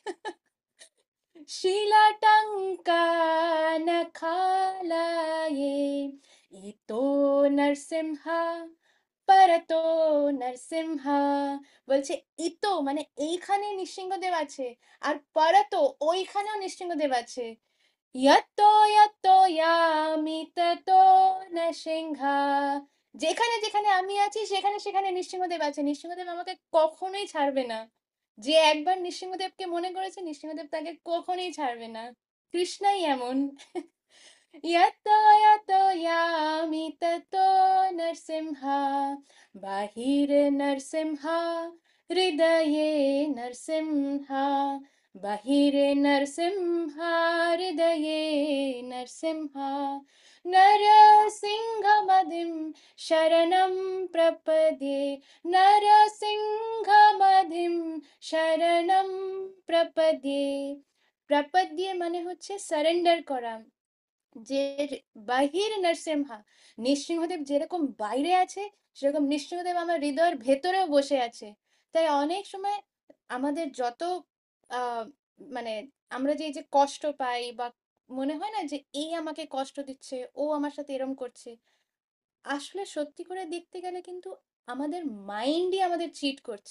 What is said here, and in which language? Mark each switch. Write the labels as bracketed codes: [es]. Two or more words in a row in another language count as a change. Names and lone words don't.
[sa] শিলাটঙ্কানখালায়ে ইতো নরসিংহা পরতো নরসিংহা। [bn] বলছে ইতো মানে এইখানে নৃসিংহদেব আছে, আর পরতো ওইখানেও নৃসিংহদেব আছে। [sa] यतो यतो यामि ततो নরসিংহা। [bn] যেখানে যেখানে আমি আছি সেখানে সেখানে নৃসিংহদেব আছে, নৃসিংহদেব আমাকে কখনোই ছাড়বে না। যে একবার নৃসিংহদেবকে মনে করেছে, নৃসিংহদেব তাকে কখনোই ছাড়বে না। কৃষ্ণাই এমন। [sa] यतो यतो यामि ततो नरसिंहा, बहिर्नरसिंहा हृदये नरसिंहा, बहिर्नरसिंहा हृदये नरसिंहा। नरसिंहमदिं शरणं प्रपद्ये, नरसिंहमदिं শরণম প্রপদ্যে। [bn] প্রপদ্যে মানে হচ্ছে সারেন্ডার করা। যে বাহির নরসিংহা, নৃসিংহদেব যেরকম বাইরে আছে, সেরকম নৃসিংহদেব আমার হৃদয়ের ভেতরেও বসে আছে। তাই অনেক সময় আমাদের যত আহ মানে আমরা যে এই যে কষ্ট পাই, বা মনে হয় না যে এই আমাকে কষ্ট দিচ্ছে, ও আমার সাথে এরম করছে, আসলে সত্যি করে দেখতে গেলে কিন্তু আমাদের মাইন্ডই আমাদের চিট করছে।